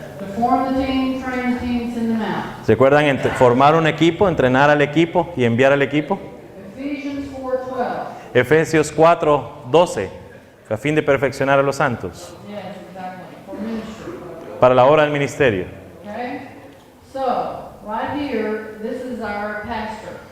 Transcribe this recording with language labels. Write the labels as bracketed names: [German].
[English] To form the team, train the team, send them out. [Spanish] ¿Se acuerdan? Formar un equipo, entrenar al equipo y enviar al equipo. [English] Ephesians 4:12. [Spanish] Efesios 4:12, a fin de perfeccionar a los santos [English] Yes, exactly. For ministry. [Spanish] para la obra del ministerio. [English] Okay? So, right here, this is our pastor.